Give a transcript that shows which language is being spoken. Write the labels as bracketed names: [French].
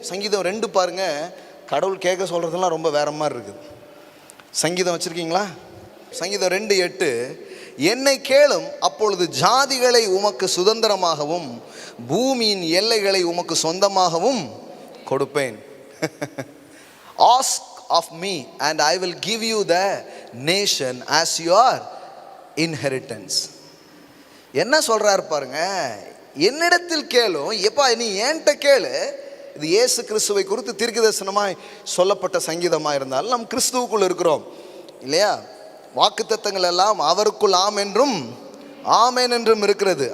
[Tamil] சங்கீதம் 2 பாருங்க, கடவுள் கேட்க சொல்கிறதெல்லாம் ரொம்ப வேற மாதிரி இருக்குது. சங்கீதம் வச்சுருக்கீங்களா? சங்கீதம் 2:8, என்னை கேளும், அப்பொழுது ஜாதிகளை உமக்கு சுதந்திரமாகவும் பூமியின் எல்லைகளை உமக்கு சொந்தமாகவும் கொடுப்பேன். [English] Ask of me and I will give you the nation as your inheritance. [Tamil] என்ன சொல்றாரு பாருங்க, என்னிடத்தில் கேளும். எப்பா நீ என்கிட்ட கேளு. இது இயேசு கிறிஸ்துவை குறித்து தீர்க்கதரிசனமாய் சொல்லப்பட்ட சங்கீதமாக இருந்தாலும் நம் கிறிஸ்துவுக்குள் இருக்கிறோம் இல்லையா? வாக்குத்தத்தங்கள் எல்லாம் அவருக்குள் ஆம் என்றும் ஆமேன் என்றும் இருக்கிறது.